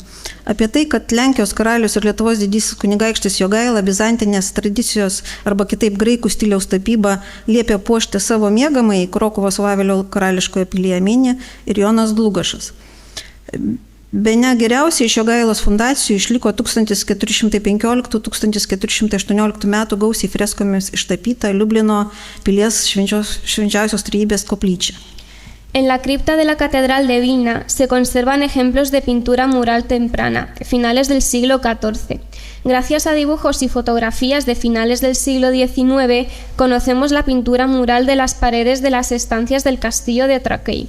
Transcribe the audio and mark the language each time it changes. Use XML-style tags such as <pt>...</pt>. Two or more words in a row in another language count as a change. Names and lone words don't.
<lt>Apie tai, kad Lenkijos karalius ir Lietuvos didysis kunigaikštis Jogaila bizantinės tradicijos arba kitaip graikų stiliaus tapybą liepė puošti savo miegamąjį Krokuvos Vavelio karališkoje pilyje mini ir Jonas Dlugošas. Bene geriausiai iš Jogailos fundacijų išliko 1415–1418 metų gausiai freskomis ištapyta Liublino pilies švenčiausios trejybės koplyčia.</lt> <es>En la cripta de la Catedral de Vilna se conservan ejemplos de pintura mural temprana, de finales del siglo XIV. Gracias a dibujos y fotografías de finales del siglo XIX, conocemos la pintura mural de las paredes de las estancias del castillo de Traquei.</es>